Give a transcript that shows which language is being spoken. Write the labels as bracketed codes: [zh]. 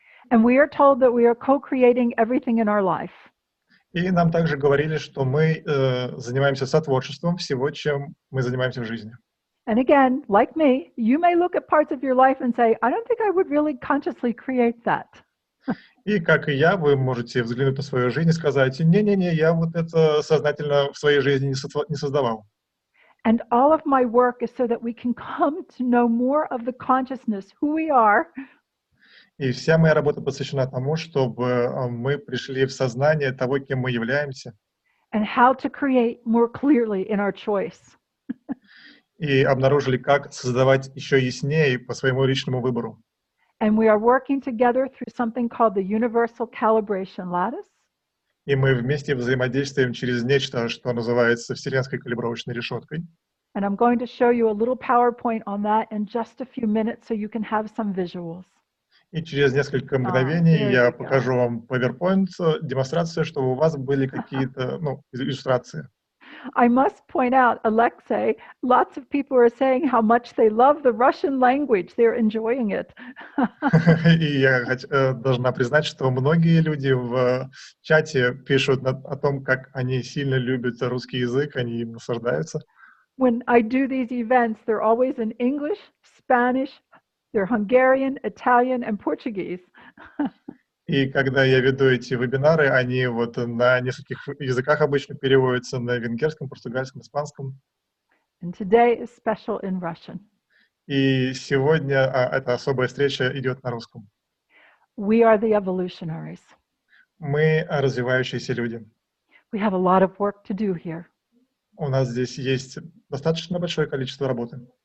[en] And we are told that we are co-creating everything in our life. [ru] И нам также говорили, что мы занимаемся сотворчеством всего, чем мы занимаемся в жизни. [en] And again, like me, you may look at parts of your life and say, I don't think I would really consciously create that. [ru] И, как и я, вы можете взглянуть на свою жизнь и сказать, не-не-не, я вот это сознательно в своей жизни не создавал. [en] And all of my work is so that we can come to know more of the consciousness, who we are. [ru] И вся моя работа посвящена тому, чтобы мы пришли в сознание того, кем мы являемся. [en] And how to create more clearly in our choice. [ru] И обнаружили, как создавать еще яснее по своему личному выбору. [en] And we are working together through something called the Universal Calibration Lattice. [ru] И мы вместе взаимодействуем через нечто, что называется Вселенской калибровочной решеткой. [en] And I'm going to show you a little PowerPoint on that in just a few minutes so you can have some visuals. [ru] И через несколько мгновений я покажу вам PowerPoint, демонстрацию, чтобы у вас были какие-то иллюстрации. [en] I must point out, Alexei, lots of people are saying how much they love the Russian language. They're enjoying it. [ru] И я должна признать, что многие люди в чате пишут о том, как они сильно любят русский язык, они им наслаждаются. [en] When I do these events, they're always in English, Spanish, they're Hungarian, Italian, and Portuguese. [ru] И когда я веду эти вебинары, они вот на нескольких языках обычно переводятся, на венгерском, португальском, испанском. [en] And today is special in Russian. [ru] И сегодня эта особая встреча идет на русском. [en] We are the evolutionaries. [ru] Мы развивающиеся люди. [en] We have a lot of work to do here. [ru] У нас здесь есть достаточно большое количество работы.